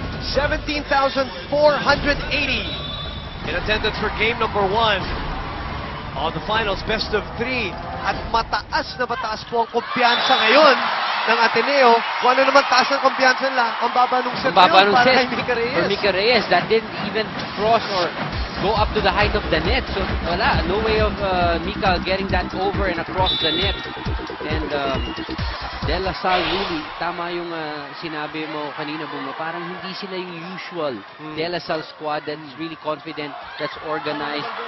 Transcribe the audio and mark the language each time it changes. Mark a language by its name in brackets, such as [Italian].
[English] 17,480 in attendance for game number 1 on the finals, best of 3. [Filipino] At mataas na mataas po ang kumpiyansa ngayon ng Ateneo. Kung ano naman taas ng kumpiyansa nila, ang baba nung set Baba yun nung para set kay Mika Reyes. [English] for Mika Reyes, that didn't even cross or go up to the height of the net. So wala, no way of Mika getting that over and across the net. [Filipino] And De La Salle, really, tama yung sinabi mo kanina, Buma, parang hindi sila yung usual De La Salle squad [English] that's really confident, that's organized.